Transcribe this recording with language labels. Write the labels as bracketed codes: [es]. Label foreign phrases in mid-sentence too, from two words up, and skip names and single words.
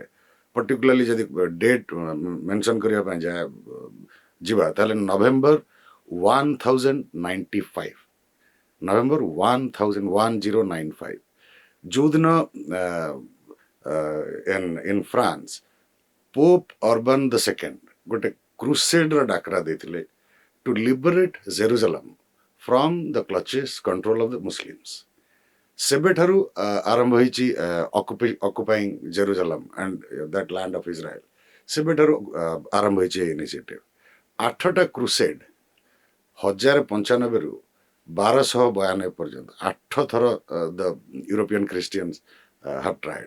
[en] ପର୍ଟିକୁଲାରଲି ଯଦି date mention [or] କରିବା ପାଇଁ ଯିବା ତାହେଲେ [en] ନଭେମ୍ବର 1095 ଯେଉଁଦିନ in France Pope Urban the Second [or] ଗୋଟେ କ୍ରୁସେଡର ଡାକରା ଦେଇଥିଲେ [en] to liberate Jerusalem from the clutches control of the Muslims. [or] ସେବେଠାରୁ ଆରମ୍ଭ ହେଇଛି [en] occupying Jerusalem and that land of Israel. [or] ସେବେଠାରୁ ଆରମ୍ଭ ହେଇଛି [en] a initiative. 8ଟା କ୍ରୁସେଡ୍ 1095ରୁ 1292 [or] ପର୍ଯ୍ୟନ୍ତ 8 ଥର [en] the European Christians have tried.